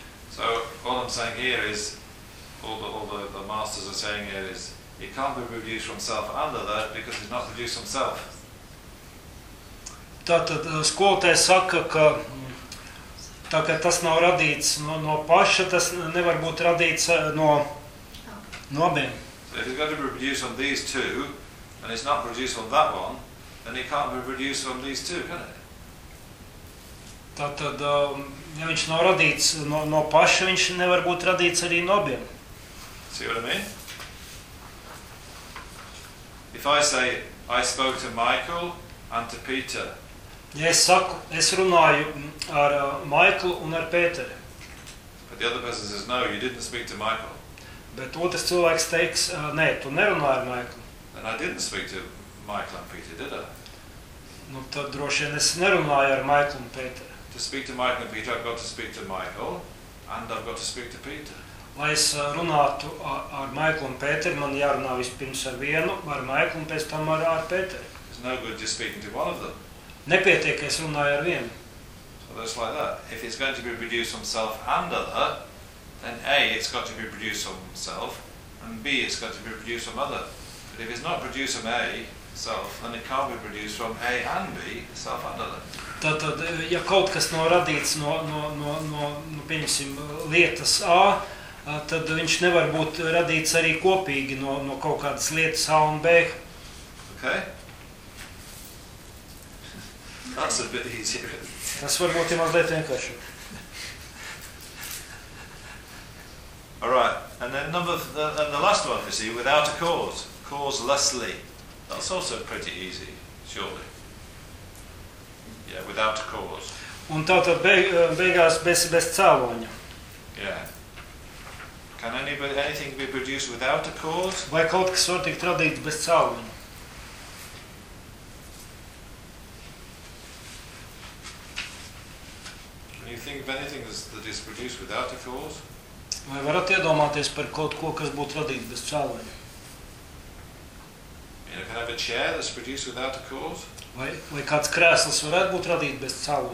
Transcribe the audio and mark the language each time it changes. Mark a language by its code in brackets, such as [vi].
[en] So all I'm saying here is All the masters are saying here is it can't be produced from self and other because it's not produced from self. [lv] Tātad skolotājs saka, ka tā kā tas nav radīts no paša, tas nevar būt radīts no abiem. [en] So if it's got to be produced from these two and it's not produced from that one, then it can't be produced from these two, can it? [lv] Tātad, ja viņš nav radīts no paša, viņš nevar būt radīts arī no abiem. [en] See what I mean? If I say, I spoke to Michael and to Peter, [lv] Ja es saku, es runāju ar Maiklu un ar Pēteri. [en] But the other person says, no, you didn't speak to Michael. [lv] Bet otrs cilvēks teiks, nē, tu nerunāji ar Maiklu. [en] And I didn't speak to Michael and Peter, did I? [lv] Nu, tad droši vien es nerunāju ar Maiklu un Pēteri. [en] To speak to Michael and Peter, I've got to speak to Michael and I've got to speak to Peter. [lv] Lai es runātu ar Maiklu un Pēteri, man jārunā vispirms ar vienu, ar Maiklu un pēc tam ar Pēteri. [en] It's no good just speaking to one of them. [lv] Nepietiek, es runāju ar vienu. [en] So that's like that. If it's going to be produced from self and other, then A, it's got to be produced from self, and B, it's got to be produced from other. But if it's not produced from A, self, then it can't be produced from A and B, self and other. [lv] Tad, ja kaut kas nav radīts no pieņemsim, lietas A, tad viņš nevar būt radīts arī kopīgi no kaut kādas lietas A un B. [en] Okay. That's a bit easier. [lv] Tas varbūt ir mazliet vienkārši. [en] All right, and then the last one you see, without a cause, causelessly. That's also pretty easy, surely. Yeah, without a cause. [lv] Un tātad beigās bez cēloņa. [en] Yeah. Can anything be produced without a cause? [lv] Vai kaut kas var tikt radīts bez cēloņa? [en] Think of anything that is produced without a cause? [lv] Vai varat iedomāties par kaut ko, kas būtu radīts bez cēloņa? [en] You can have a chair that's produced without a cause? [lv] Vai kāds krēsls varētu būt radīts bez cēloņa?